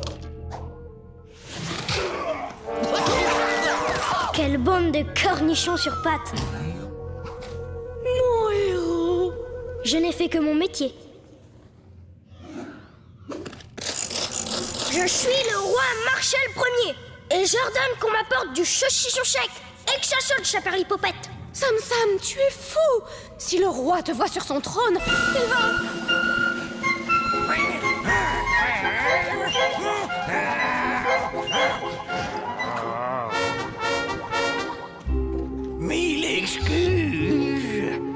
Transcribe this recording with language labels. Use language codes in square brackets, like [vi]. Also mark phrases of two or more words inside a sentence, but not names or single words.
[fr] Quelle bande de cornichons sur pattes. Mon héros. Je n'ai fait que mon métier. Je suis le roi Marshall Ier et j'ordonne qu'on m'apporte du saucisson sec et que ça sonne, chaperlipopette. Sam Sam, tu es fou. Si le roi te voit sur son trône, il va... Mille excuses.